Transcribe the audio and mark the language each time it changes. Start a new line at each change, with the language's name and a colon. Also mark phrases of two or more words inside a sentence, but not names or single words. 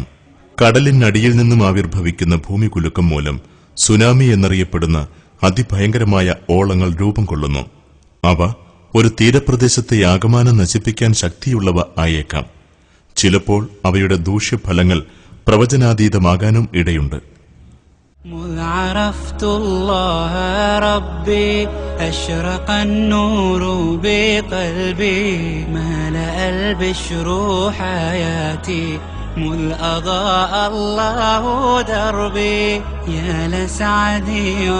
Malayalam: കടലിനടിയിൽ നിന്നും ആവിർഭവിക്കുന്ന ഭൂമികുലുക്കം മൂലം സുനാമി എന്നറിയപ്പെടുന്ന അതിഭയങ്കരമായ ഓളങ്ങൾ രൂപം കൊള്ളുന്നു. അവ ഒരു തീരപ്രദേശത്തെ ആകമാനം നശിപ്പിക്കാൻ ശക്തിയുള്ളവ ആയേക്കാം. ചിലപ്പോൾ അവയുടെ ദൂഷ്യഫലങ്ങൾ പ്രവചനാതീതമാകാനും ഇടയുണ്ട്.
Arabic: مذ عرفت الله ربي أشرق النور بقلبي ملأ البشر حياتي مذ أضاء الله دربي يا لسعدي